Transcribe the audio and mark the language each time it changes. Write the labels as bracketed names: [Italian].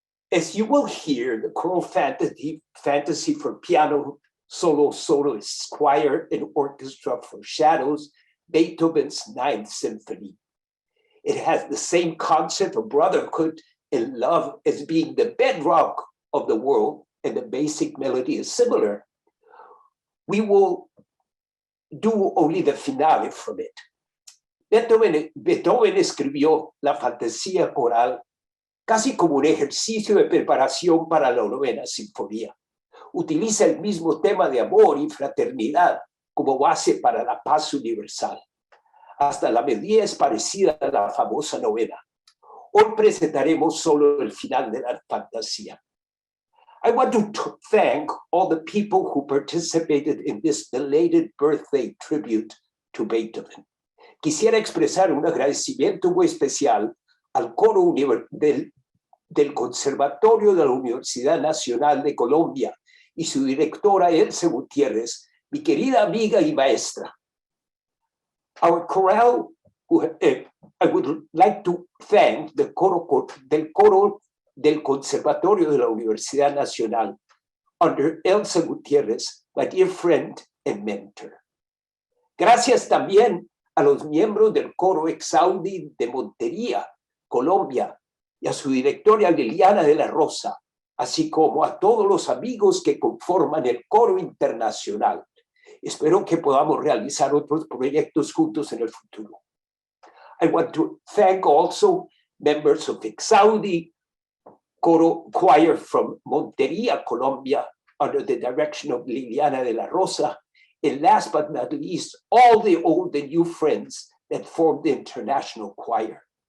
[English] As you will hear, the choral fantasy for piano, soloists, choir, and orchestra foreshadows Beethoven's Ninth Symphony. It has the same concept of brotherhood and love as being the bedrock of the world, and the basic melody is similar. We will do only the finale from it. [Spanish] Beethoven escribió la fantasía coral casi como un ejercicio de preparación para la novena sinfonía. Utiliza el mismo tema de amor y fraternidad como base para la paz universal. Hasta la melodía es parecida a la famosa novena. Hoy presentaremos solo el final de la fantasía. [English] I want to thank all the people who participated in this belated birthday tribute to Beethoven. [Spanish] Quisiera expresar un agradecimiento muy especial al coro del Conservatorio de la Universidad Nacional de Colombia y su directora Elsa Gutiérrez, mi querida amiga y maestra. [English] Our chorale, I would like to thank the Coro del Conservatorio de la Universidad Nacional under Elsa Gutiérrez, my dear friend and mentor. [Spanish] Gracias también a los miembros del Coro EXAUDI de Monteria, Colombia, y a su directora Liliana de la Rosa, así como a todos los amigos que conforman el Coro Internacional. Espero que podamos realizar otros proyectos juntos en el futuro. [English] I want to thank also members of EXAUDI, Coro Choir from Monteria, Colombia, under the direction of Liliana de la Rosa, and last but not least, all the old and new friends that formed the international choir.